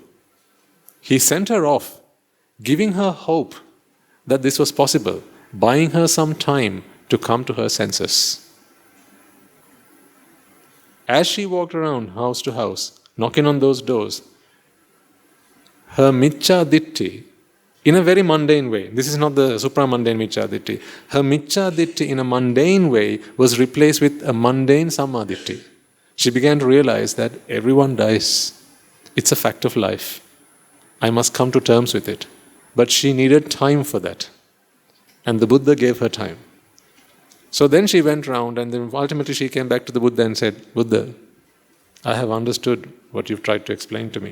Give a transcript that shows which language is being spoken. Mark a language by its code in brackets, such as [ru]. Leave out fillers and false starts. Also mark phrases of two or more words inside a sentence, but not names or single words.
[en] He sent her off, giving her hope that this was possible, buying her some time to come to her senses. As she walked around house to house, knocking on those doors, her [pi] miccha ditti, [en] in a very mundane way, this is not the supramundane [pi] miccha ditti, [en] her [pi] miccha ditti [en] in a mundane way was replaced with a mundane [pi] samma ditti. [en] She began to realize that everyone dies. It's a fact of life. I must come to terms with it. But she needed time for that. And the Buddha gave her time. So then she went round and then ultimately she came back to the Buddha and said, Buddha, I have understood what you've tried to explain to me.